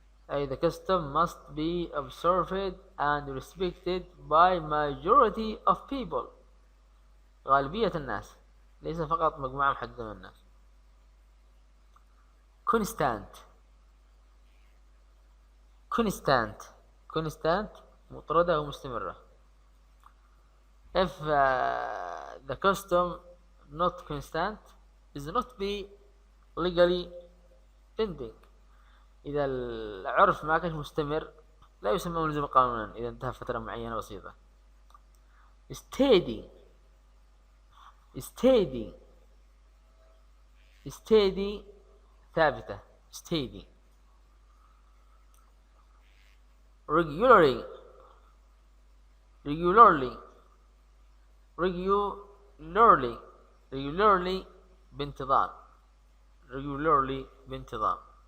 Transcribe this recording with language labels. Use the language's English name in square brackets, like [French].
[Arabic] أي [English] the custom must be observed and respected by majority of people، [Arabic] غالبية الناس ليس فقط مجموعة محددة من الناس. [English] constant constant constant [Arabic] مطردة ومستمرة. [English] if the custom not constant is not be legally binding، [Arabic] إذا العرف ما كان مستمر لا يسمى ملزم قانونا إذا انتهى فترة معينة بسيطة. [English] steady steady steady [Arabic] ثابتة [English] steady. regularly regularly regularly regularly [Arabic] بانتظام [English] regularly بانتظام.